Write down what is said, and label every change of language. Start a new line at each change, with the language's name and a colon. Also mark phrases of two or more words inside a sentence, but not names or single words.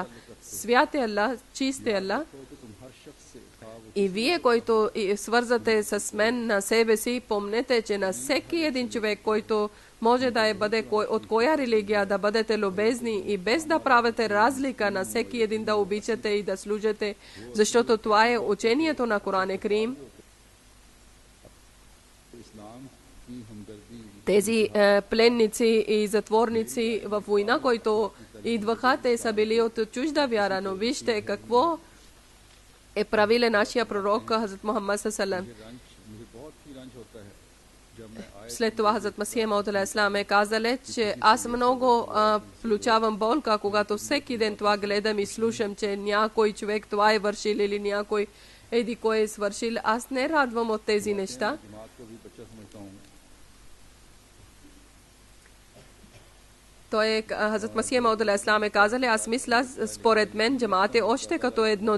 Bulgarian: Свят е Аллах, чист е Аллах. И вие, който свързате с мен на себе си, помнете, че на всеки един човек, който може да бъде от коя религия, да бъдете любезни и без да правите разлика на всеки един да обичате и да служите, защото това е учението на Коран Карим. Тези пленници и затворници в война, които идваха, те са били от чужда вяра, но вижте какво е правил нашия пророк Хазрат Мухаммад
Arabic: صلى الله عليه وسلم.
Bulgarian: След това Хазрат Масих Мауд
Arabic: عليه السلام
Bulgarian: е казал, че аз много получавам болка, когато всеки ден това гледам и слушам, че някой човек това е вършил или някой еди кой е свършил. Аз не радвам от тези неща. Той Хазрат Масих Мауд
Arabic: عليه السلام
Bulgarian: е казал, аз мисля, според мен джамаат е още като едно